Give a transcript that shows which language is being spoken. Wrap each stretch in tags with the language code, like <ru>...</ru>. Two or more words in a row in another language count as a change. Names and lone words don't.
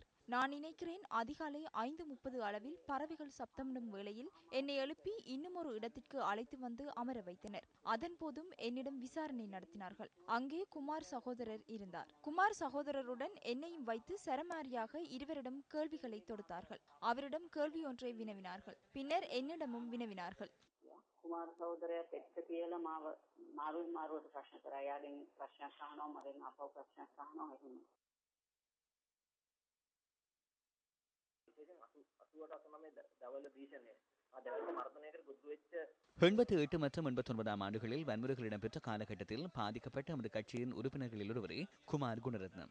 <ta>நான் நினைக்கிறேன் அதிகாலை 5:30 அளவில் பறவைகள் சப்தமிடும் வேளையில் என்னை எழுப்பி இன்னுமொரு இடத்திற்கு அழைத்து வந்து அமர வைத்தனர். அதன் போதும் என்னிடம் விசாரணை நடத்தினார்கள். அங்கே குமார் சகோதரர் இருந்தார். குமார் சகோதரருடன் என்னையும் வைத்து சரமாரியாக இருவரிடம் கேள்விகளை தொடுத்தார்கள். அவரிடம் கேள்வி ஒன்றை வினவினார்கள். பின்னர் என்னிடமும் வினவினார்கள்.</ta> <si>කුමාර සහෝදරයාත් එක්ක කියලා මාරුවට ප්‍රශ්න කරා. යාගෙන් ප්‍රශ්නයක් අහනවා, මගෙන් ආපහු ප්‍රශ්නයක් අහනවා එහෙම.</si> <ta>88 மற்றும் 89 ஆண்டுகளில் வன்முறைகள் இடம்பெற்ற காலகட்டத்தில் பாதிக்கப்பட்ட நமது கட்சியின் உறுப்பினர்களில் ஒருவரே குமார் குணரத்னம்.</ta>